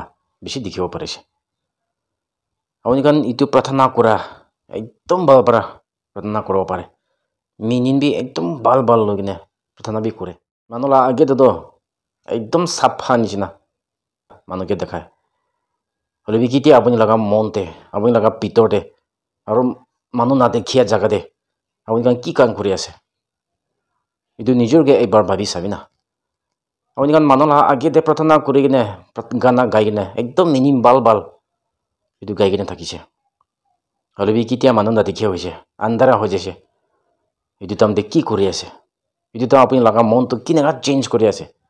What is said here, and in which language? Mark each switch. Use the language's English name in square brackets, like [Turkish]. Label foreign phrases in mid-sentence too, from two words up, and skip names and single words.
[Naga Pidgin] Bishi dikhibo parise. Awani kan itu pratana kura ekdom bal para pratana kuro pare minin bi ekdom bal logine pratana bi kure manola age to ekdom sapha nisina manoke dekhai hole bi kiti apuni laga monte apuni laga pitorte aru manu na dekhia jaga de awani kan ki kan kuri ase itu nijor ge ekbar bhabi sabina awani kan manola age de pratana kuri gine gana gai gine ekdom minin bal itu gai gine thakise hole bi kitia manu na dekhia hoise andara ho jese itu tam de ki kuri ase itu tam apuni laga mon to kinega change kuri ase